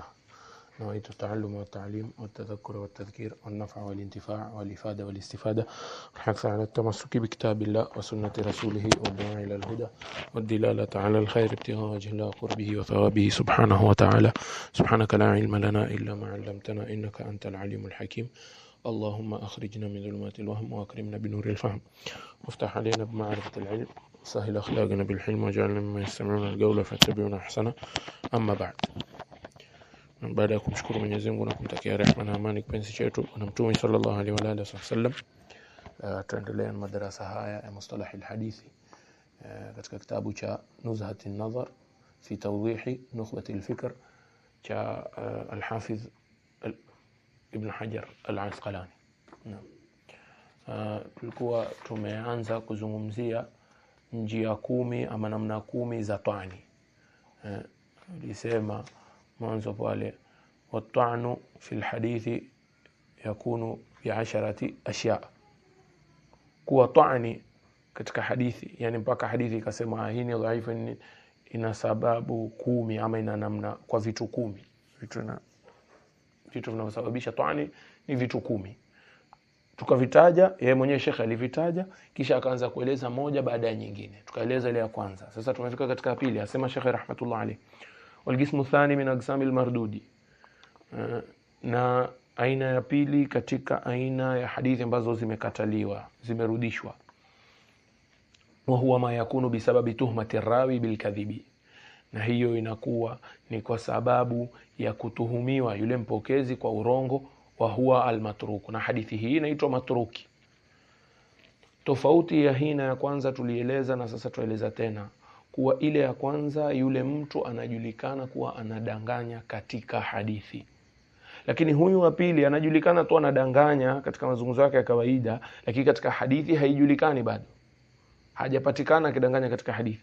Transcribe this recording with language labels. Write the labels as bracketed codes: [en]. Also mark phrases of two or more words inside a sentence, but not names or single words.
[ar] نويت التعلم والتعليم والتذكر والتذكير والنفع والانتفاع والإفادة والاستفادة، والحث على التمسك بكتاب الله وسنة رسوله والدعاء إلى الهدى والدلالة على الخير ابتغاء وجه الله قربه وثوابه سبحانه وتعالى. سبحانك لا علم لنا إلا ما علمتنا إنك أنت العليم الحكيم. اللهم أخرجنا من ظلمات الوهم وأكرمنا بنور الفهم، وافتح علينا بمعرفة العلم، سهل أخلاقنا بالحلم، وجعلنا مما يستمعون القول فاتبعون أحسنه. أما بعد، [sw] baada ya kumshukuru Mwenyezi Mungu na kumtakia rehema na amani kipenzi chetu na Mtume [ar] صلى الله عليه وعلى آله وسلم, [sw] tuendelea na madarasa haya ya [ar] مصطلح الحديث [sw] katika kitabu cha Nuzhat an-Nazar fi tawdih nukhbat al-fikr cha al-Hafiz Ibn Hajar al-Asqalani. Tulikuwa tumeanza kuzungumzia njia 10 ama namna 10 za twani. Nilisema mwanzo pale, [ar] والطعن في الحديث يكون ب10 أشياء. [sw] kuwa twani katika hadithi, yani mpaka hadithi ikasema hii ni dhaifu, ina sababu 10 ama ina namna, kwa vitu 10. Vitu vinavyosababisha twani ni vitu 10. Tukavitaja, yeye mwenyewe Sheikh alivitaja, kisha akaanza kueleza moja baada ya nyingine. Tukaeleza ile ya kwanza. Sasa tumefika katika pili. [ar] Asema Sheikh رحمة الله عليه, والقسم الثاني من أقسام المردود. [sw] na aina ya pili katika aina ya hadithi ambazo zimekataliwa, zimerudishwa, [ar] وهو ما يكون بسبب تهمة الراوي بالكذب. [sw] na hiyo inakuwa ni kwa sababu ya kutuhumiwa yule mpokezi kwa urongo, [ar] وهو المتروك. [sw] na hadithi hii inaitwa matruki. Tofauti ya hii na ya kwanza tulieleza, na sasa tueleza tena kuwa ile ya kwanza yule mtu anajulikana kuwa anadanganya katika hadithi, lakini huyu wa pili anajulikana tu anadanganya katika mazungumzo yake ya kawaida, lakini katika hadithi haijulikani bado, hajapatikana akidanganya katika hadithi.